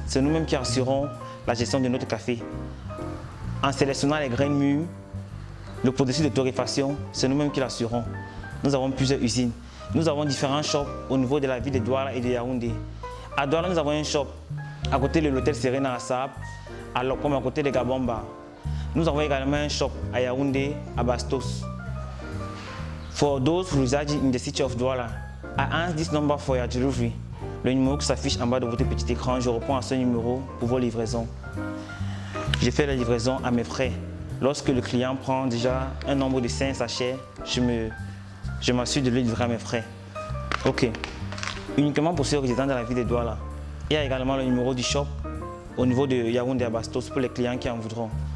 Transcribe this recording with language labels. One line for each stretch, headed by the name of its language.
French: C'est nous-mêmes qui assurons la gestion de notre café. En sélectionnant les graines mûres, le processus de torréfaction, c'est nous-mêmes qui l'assurons. Nous avons plusieurs usines. Nous avons différents shops au niveau de la ville de Douala et de Yaoundé. À Douala, nous avons un shop à côté de l'hôtel Serena à Saab, à Lokom à côté de Gabomba. Nous avons également un shop à Yaoundé, à Bastos.
English: For those residing in the city of Douala, I ask this number for your delivery.
French: Le numéro qui s'affiche en bas de votre petit écran, je réponds à ce numéro pour vos livraisons. Je fais la livraison à mes frais. Lorsque le client prend déjà un nombre de 5 sachets, je m'assure de le livrer à mes frais. Ok. Uniquement pour ceux résidant dans la ville de Douala. Il y a également le numéro du shop au niveau de Yaoundé à Bastos pour les clients qui en voudront.